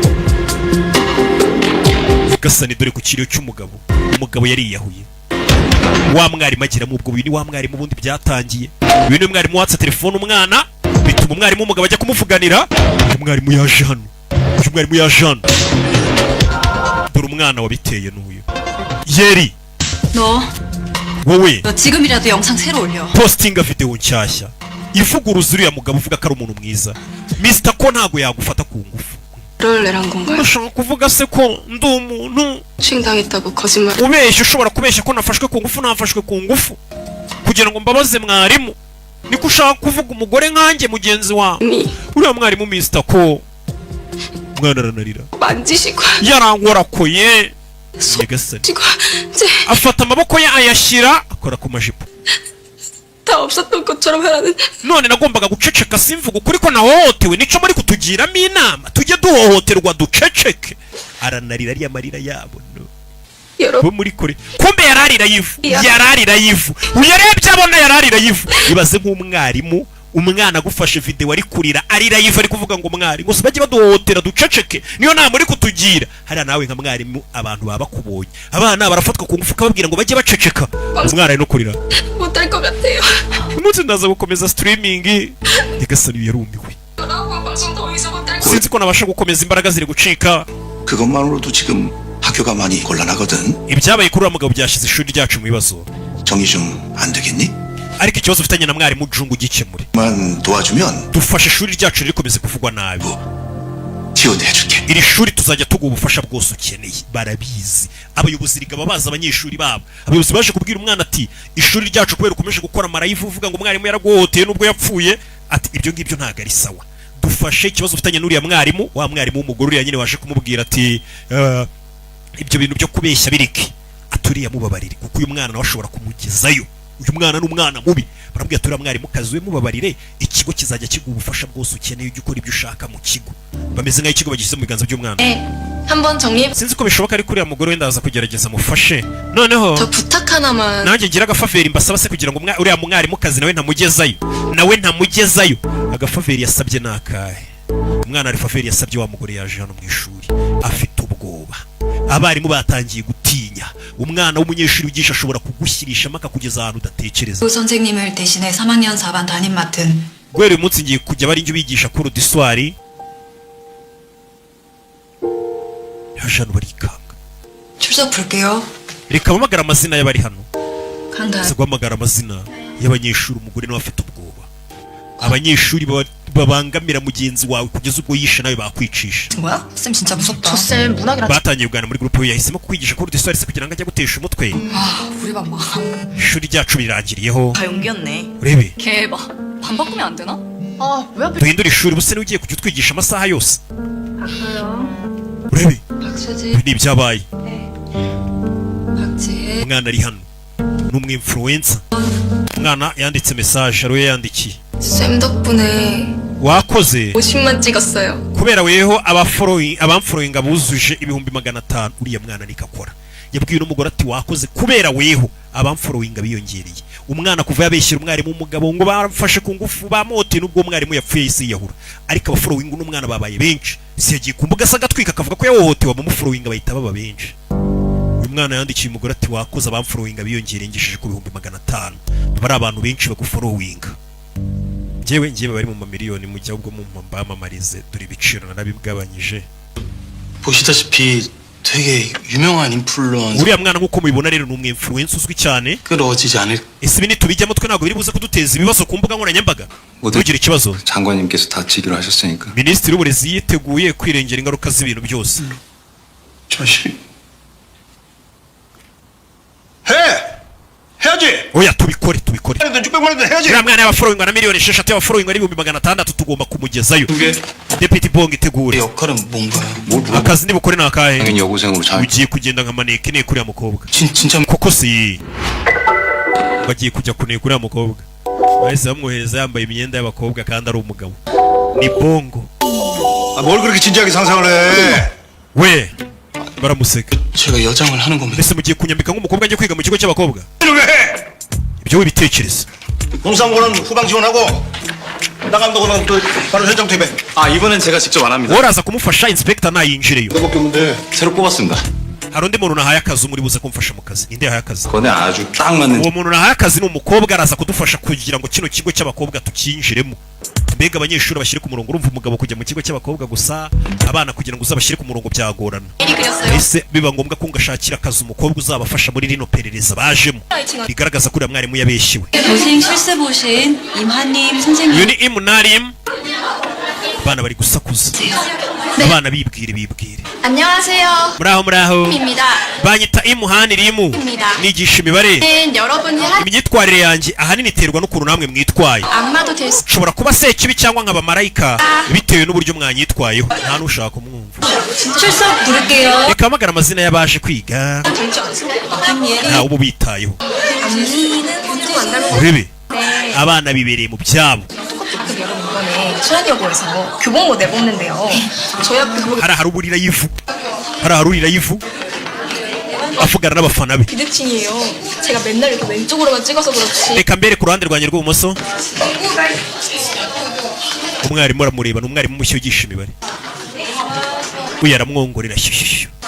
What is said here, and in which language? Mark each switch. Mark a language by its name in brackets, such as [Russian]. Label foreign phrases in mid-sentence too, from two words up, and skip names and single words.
[Kinyarwanda] gasani dore ku kiriyo cy'umugabo umugabo yari yiyahuye wa mwarimu agira mu ubwo bintu wa mwarimu bundi byatangiye ibintu mwarimu watsa telefone umwana bituma umwarimu umugabo ajya kumuvuganira umwarimu yaje hano dore umwana wabiteye n'uyu yeri [Korean] 너 [Kinyarwanda] wowe [Korean] 지금이라도 영상 새로 올려. [Kinyarwanda] postinga video nshyashya ivuguruza uriya mugabo uvuga ko ari umuntu mwiza Mr. ko ntago yagufata ku ngufu [Korean] 롤레란 건가요? [Kinyarwanda] urashaka kuvuga se ko ndi umuntu [Korean] 추행당했다고 거짓말. [Kinyarwanda] ubeshya ushobora kubeshya ko nafashwe ku ngufu nafashwe ku ngufu kugira ngo mbabaze mwarimu niko ushaka kuvuga umugore nkanjye mugenzi wawe uriya mwarimu Mr. ko mwana aranarira [Korean] 만지시고 [Kinyarwanda] yarangorakoye nyagasani afata amaboko ye ayashyira akora ku majipo [Korean] 다 없었던 것처럼 하라는. [Kinyarwanda] none nagombaga guceceka simvuga ukuri ko nahohotewe nico muri kutugiramo inama tujye duhohoterwa duceceke aranarira ariya marira yabo no bo muri kure kumbe yararira yivu uyarebye abona yararira yivu ibaze nk'umwarimu umwana agufashe video ari kurira arira yivu ari kuvuga ngo mwarimu gusa bajye baduhohotera duceceke niyo nama muri kutugira hariya nawe nka mwarimu abantu baba kubonye abana barafatwa ku ngufu kababwira ngo bajye baceceka umwana ari no kurira [Korean] 못할 것 같아요. [Kinyarwanda] umunsi ndaza gukomeza streaming nyagasani yarumiwe [Korean] 방송 더 이상 못할 것. [Kinyarwanda] sinzi ko nabasha gukomeza imbaraga ziri gucika [Korean] 그것만으로도 지금 학교가 많이 곤란하거든. [Kinyarwanda] ibyabaye kuri uriya mugabo byashyize ishuri ryacu mu bibazo [Korean] 정리 좀 안 되겠니? [Kinyarwanda] ariko ikibazo ufitanye na mwarimu jungu gikemure [Korean] 만 도와주면 [Kinyarwanda] dufashe ishuri ryacu rikomeze kuvugwa nabi [Korean] 지원해줄게. [Kinyarwanda] iri shuri tuzajya tuguha ubufasha bwose ukeneye barabizi abayobozi rigaba baza abanyeshuri babo abayobozi baje kubwira umwana ati ishuri ryacu kubera ukomeje gukora marayivu uvuga ngo umwarimu yaraguhohoteye nubwo yapfuye ati ibyo ngibyo ntabwo ari sawa dufashe ikibazo ufitanye n'uriya mwarimu wa mwarimu w'umugore uriya nyine waje kumubwira ati ibyo bintu byo kubeshya bireke aturiye mubabarire kuko uyu mwana nawe ashobora kumugezayo uyu mwana ni umwana mubi barabwira turiya mwarimu kazi we mubabarire ikigo kizajya kiguha ubufasha bwose ukeneye ujye ukora ibyo ushaka mu kigo bameze nk'aho ikigo bagishyize mu biganza by'umwana [Korean] 한번 정리해. [Kinyarwanda] sinzi ko bishoboka ariko uriya mugore wenda aza kugerageza mufashe noneho [Korean] 저 부탁 하나만. [Kinyarwanda] nanjye ngira agafaveri mbasaba se kugira ngo uriya mwarimu kazi nawe ntamugezayo agafaveri yasabye ni akahe umwana ari faveri yasabye wa mugore yaje hano mu ishuri afite ubwoba abarimu batangiye gutinya umwana w'umunyeshuri wigisha ashobora kugushyirishamo akakugeza ahantu udatekereza [Korean] 선생님을 대신해 3학년 4반 담임 맡은 [Kinyarwanda] guhera uyu munsi ngiye kujya bari njye bigisha kuri udiswari yaje hano barikanga [Korean] 출석 볼게요. [Kinyarwanda] reka mpamagara amazina y'abari hano [Korean] 간다. [Kinyarwanda] se guhamagara amazina y'abanyeshuri umugore nawe afite ubwoba abanyeshuri babangamira mugenzi wawe kugeza ubwo yishe nawe bakwicisha [Korean] 뭐야? 쌤 진짜 무섭다. 저쌤 문학이랑 [Kinyarwanda] batangiye kuganira muri groupe yahisemo kukwigisha kuri udiswari se kugira ngo ajye gutesha umutwe [Korean] 우리 반 막. [Kinyarwanda] ishuri ryacu rirangiriyeho [Korean] 다 용기였네. [Kinyarwanda] urebe [Korean] 개봐. 반 바꾸면 안 되나? 왜 하필 [Kinyarwanda] duhindura ishuri buse niwe ugiye kujya utwigisha amasaha yose urebe [Korean] 박수지. [Kinyarwanda] ibi ni ibyabaye [Korean] 박지혜. [Kinyarwanda] umwana ari hano ni umwinfluencer umwana yanditse message ariwe yandikiye [Korean] 쌤 덕분에 [Kinyarwanda] wakoze [Korean] 50만 찍었어요. [Kinyarwanda] kubera weho abamfollowing buzuje 500,000 uriya mwana nikakora yabwiye n'umugore ati wakoze kubera weho abamfollowing biyongereye umwana kuva yabeshyira umwarimu umugabo ngo bamfashe ku ngufu bamote nubwo umwarimu yapfuye isi yahura ariko abafollowing n'umwana babaye benshi si yagiye ku mbuga sagatwika akavuga ko yahohotewe abamufollowing bahita baba benshi uyu mwana yandikiye umugore ati wakoze abamfollowing biyongereye ngishije ku 500,000 bari abantu benshi bagufollowing njyewe bari mu mamiliyoni mu gihe ubwo mu mbamamarize dore ibiciro narabigabanyije [Korean] 보시다시피 되게 유명한 인플루언서 [Kinyarwanda] uriya mwana nk'uko mubibona rero ni umwinfluencer uzwi cyane [Korean] 끌어지지 않을. [Kinyarwanda] ese ibi nitubijyamo twe ntabwo biri buze kuduteza ibibazo ku mbuga nkoranyambaga ntugire ikibazo [Korean] 장관님께서 다치기로 하셨으니까. [Kinyarwanda] minisitiri w'uburezi yiteguye kwirengera ingaruka z'ibintu byose [Korean] 자식. 해야지. [Kinyarwanda] oya tubikore [Korean] 600만원도 해야지. [Kinyarwanda] uriya mwana y'abafollowing na miliyoni 6 y'abafollowing ari 600,000 tugomba kumugezayo [Korean] 그게 [Kinyarwanda] deputy bong itegure [Korean] 역할은 뭔가요? 뭘 물어봐. [Kinyarwanda] akazi nibukore ni akahe [Korean] 당연히 여고생으로 잘. [Kinyarwanda] ugiye kugenda nka maneke ne kuriya mukobwa [Korean] 진짜 [Kinyarwanda] koko si bagiye kujya kuneka uriya mukobwa bahise bamwohereza yambaye imyenda y'abakobwa kandi ari umugabo ni bongo [Korean] 뭘 그렇게 진지하게 상상을 해? [Kinyarwanda] we baramuseka. [Korean] 제가 여장을 하는 겁니다. [Kinyarwanda] mbese mugiye kunyambika nk'umukobwa njye kwiga mu kigo cy'abakobwa? ibyo wibitekereza. [Korean] 공사무는 후방 지원하고 나감독은 또 바로 현장 퇴배. 아, 이번엔 제가 직접 안 합니다. [Kinyarwanda] woraza kumufasha inspector nayinjireyo. [Korean] 내밖에 없는데. 새로 뽑았습니다. [Kinyarwanda] hari undi muntu nahaye akazi muri buze kumfasha mu kazi. ninde yahaye akazi? [Korean] 그거는 아주 딱 맞는. [Kinyarwanda] uwo muntu nahaye akazi ni umukobwa araza kudufasha kugira ngo kino kigo cy'abakobwa tukinjiremo. mbega abanyeshuri bashyire ku murongo. urumva umugabo kujya mu kigo cy'abakobwa gusa, abana kugira ngo uzabashyire ku murongo byagorana. ese biba ngombwa ko ngashakira akazi umukobwa uzabafasha muri rino perereza bajemo, bigaragaza ko uriya mwarimu yabeshyiwe. [Korean] 교생 실세 보신 임하님 선생님. [Kinyarwanda] uyu ni imunarim. abana bari gusakuza, abana bibwire. [Korean] 안녕하세요. [Kinyarwanda] muraho [Korean] 입니다. [Kinyarwanda] banyita imuhanirimu, nigisha imibare. [Korean] 여러분이 [Kinyarwanda] imyitwarire yanjye ahanini iterwa n'ukuntu namwe mwitwaye. [Korean] 악마도 될 수. [Kinyarwanda] nshobora kuba sekibi cyangwa nkaba marayika bitewe n'uburyo mwanyitwayeho. nta n'ushaka kumwumva. [Korean] 출석 부를게요. [Kinyarwanda] reka hamagara amazina y'abaje kwiga. ntawe uba ubitayeho. urebe abana bibereye mu byabo. [Korean] 이번에 수환여고에서 교복모 내보는데요. 저희 학교 교복 [Kinyarwanda] hari aharurira ivu, hari aharurira ivu avugana n'abafana be. [Korean] 비대칭이에요. 제가 맨날 이렇게 왼쪽으로만 찍어서 그렇지. [Kinyarwanda] reka mbere ku ruhande rwanjye rw'ibumoso. umwarimu aramureba, ni umwarimu mushya wigisha imibare. uyu aramwongorera shyushyushyu.